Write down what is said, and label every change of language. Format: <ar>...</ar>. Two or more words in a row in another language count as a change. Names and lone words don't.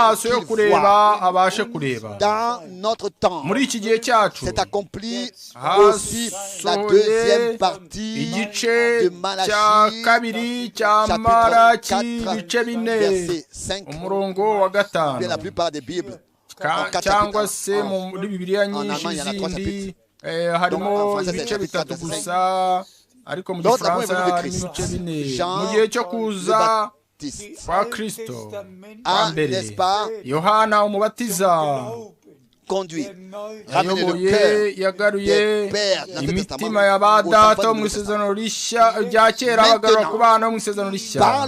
<fr>Dans notre temps, c'est accompli aussi la deuxième partie de Malachie, chapitre 4, verset 5. Bien la plupart des Bibles.</fr> <rw>cyangwa se muri Bibiliya nyinshi zindi harimo ibice bitatu gusa, ariko mu Gifaransa harimo ibice bine. Mu gihe cyo kuza kwa Kristo mbere, Yohana umubatiza yagaruye imitima y'abadata mu isezerano rishya rya kera, bagarura ku bana mu isezerano rishya.</rw>